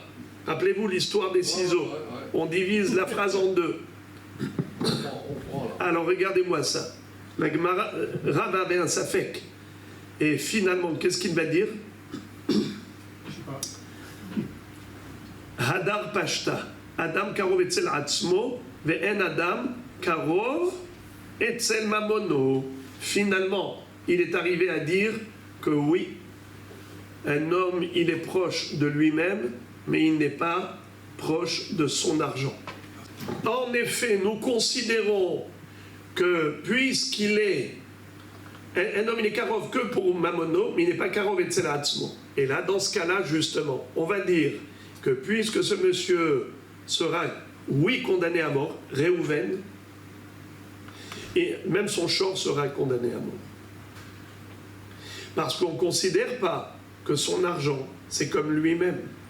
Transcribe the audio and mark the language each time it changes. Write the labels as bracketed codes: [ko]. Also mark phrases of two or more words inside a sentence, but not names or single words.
[fr] Rappelez-vous l'histoire des ciseaux. Ouais. On divise la phrase en deux. On prend là. Alors regardez-moi ça. La Gemara, Rav avait un safek. Et finalement, qu'est-ce qu'il va dire? je sais pas. [arc] הדר פשטה. [he] אדם קרוב אצל עצמו ואין אדם קרוב אצל ממונו. [fr] Finalement, il est arrivé à dire que oui, un homme, il est proche de lui-même, mais il n'est pas proche de son argent. En effet, nous considérons que puisqu'il est un homme, il est karov que pour mamono, mais il n'est pas [he] קרוב אצל עצמו. [fr] Et là, dans ce cas-là, justement, on va dire que puisque ce monsieur sera, oui, condamné à mort, Réhouven, et même son shor sera condamné à mort. Parce qu'on ne considère pas que son argent, c'est comme lui-même.